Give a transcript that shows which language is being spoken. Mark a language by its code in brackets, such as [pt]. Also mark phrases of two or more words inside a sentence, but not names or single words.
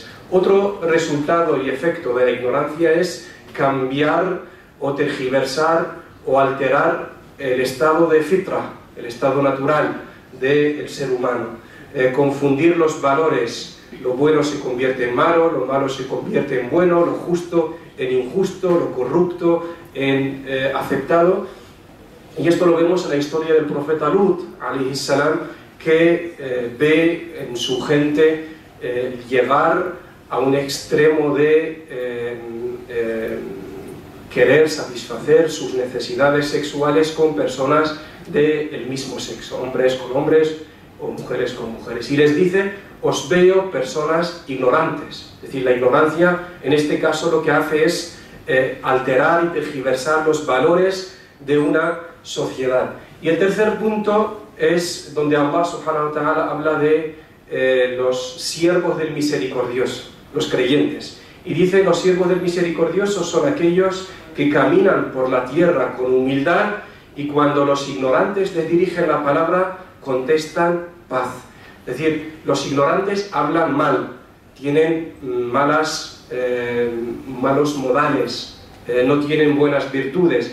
[es] Otro resultado y efecto de la ignorancia es cambiar o tergiversar o alterar el estado de fitra, el estado natural del ser humano. Confundir los valores. Lo bueno se convierte en malo, lo malo se convierte en bueno, lo justo en injusto, lo corrupto en aceptado. Y esto lo vemos en la historia del profeta Lut, [ar] عليه السلام, [es] que ve en su gente llegar a un extremo de querer satisfacer sus necesidades sexuales con personas del mismo sexo, hombres con hombres o mujeres con mujeres. Y les dice: os veo personas ignorantes. Es decir, la ignorancia en este caso lo que hace es alterar y tergiversar los valores de una sociedad. Y el tercer punto es donde Allah [ar] سبحانه وتعالى [es] habla de los siervos del misericordioso, los creyentes. Y dice: los siervos del misericordioso son aquellos que caminan por la tierra con humildad y cuando los ignorantes les dirigen la palabra contestan paz. Es decir, los ignorantes hablan mal, tienen malos modales, no tienen buenas virtudes.